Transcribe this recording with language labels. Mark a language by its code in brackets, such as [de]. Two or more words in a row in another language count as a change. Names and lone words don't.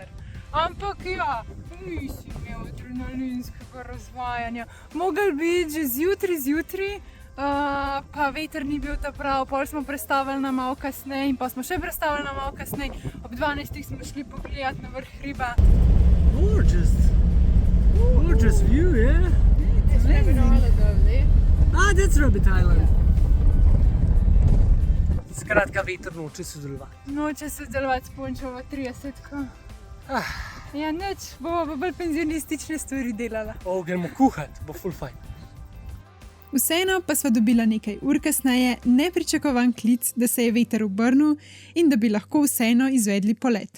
[sl] Ampak ja, nisi imel adrenalinskega razvajanja. Mogel bi že zjutraj, pa veter ni bil ta prav, pol smo prestavili na malo kasneje in pa smo še prestavili na malo kasneje. Ob 12 smo šli pogledat na vrh hriba. [en] Gorgeous view, yeah? Ah, that's Rabbit Island. [sl] Skratka, veter noče sodelovati. Noče sodelovati s Pončovo 30-ko. Ja, nič, bomo pa bolj penzionistične stvari delala. Gremo kuhat, bo full fajn. vseeno pa sva dobila nekaj ur kasneje nepričakovan klic, da se je veter obrnil in da bi lahko vseeno izvedli polet.